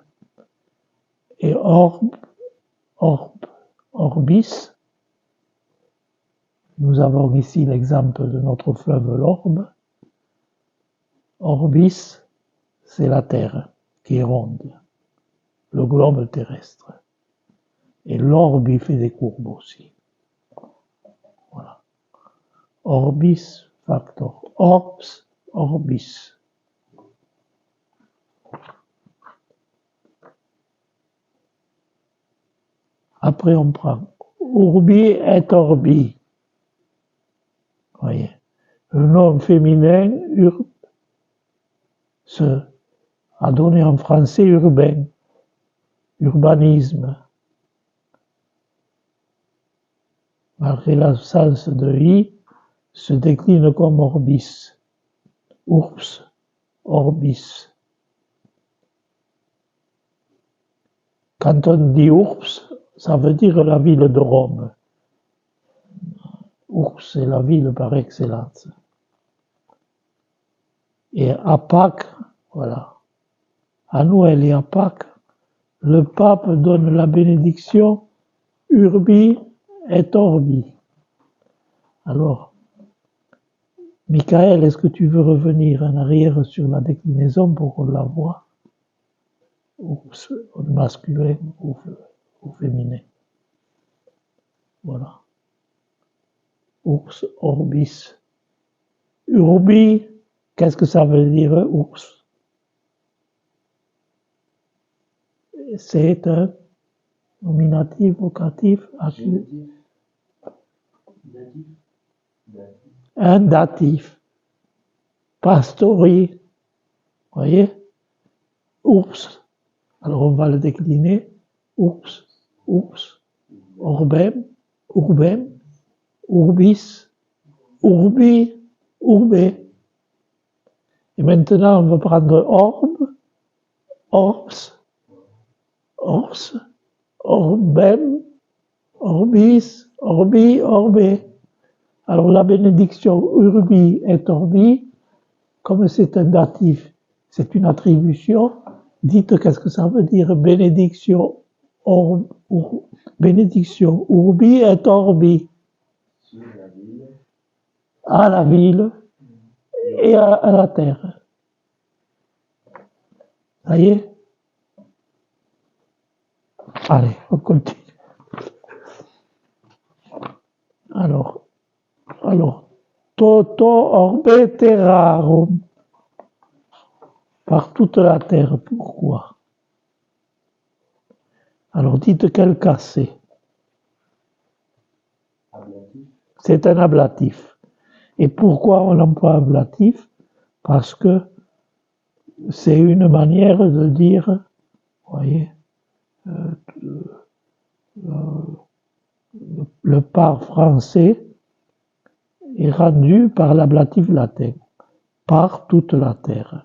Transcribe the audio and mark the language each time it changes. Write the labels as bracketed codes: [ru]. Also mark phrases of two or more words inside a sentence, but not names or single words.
[fr] Et orbis, nous avons ici l'exemple de notre fleuve l'Orbe. Orbis, c'est la Terre qui est ronde, le globe terrestre. Et l'orbe, il fait des courbes aussi. Voilà. [la] Orbis factor. Orbs, orbis. [fr] Après, on prend [la] urbi et orbi. [fr] Voyez. Le nom féminin, urb, a donné en français urbain, urbanisme. Malgré l'absence de i, se décline comme orbis. [la] Urbs, orbis. [fr] Quand on dit Urbs, ça veut dire la ville de Rome. Urbs, c'est la ville par excellence. Et à Pâques, voilà, à Noël et à Pâques, le pape donne la bénédiction [la] Urbi et Orbi. [fr] Alors, Michael, est-ce que tu veux revenir en arrière sur la déclinaison pour qu'on la voie, au masculin ou féminin? Voilà. [la] Urs orbis. Urbi, [fr] qu'est-ce que ça veut dire, ours? C'est un nominatif, vocatif, Génitif. un datif. Pastori, voyez? Ours. Alors on va le décliner. Ours, ours, [la] orbem, urbem, urbis, urbi, urbe. [fr] Et maintenant, on va prendre [la] orbe, orbs, ors, orbem, orbis, orbi, orbe. [fr] Alors la bénédiction [la] urbi et orbi, [fr] comme c'est un datif, c'est une attribution, dites qu'est-ce que ça veut dire bénédiction, bénédiction [la] urbi et orbi. [fr] Sur la ville. À la ville et à la terre. Ça y est? Allez, on continue. Alors, [la] toto orbe terrarum. [fr] Par toute la terre, pourquoi? Alors dites quel cas c'est. Ablatif. C'est un ablatif. Et pourquoi on emploie ablatif? Parce que c'est une manière de dire, voyez, le par français est rendu par l'ablatif latin, par toute la terre.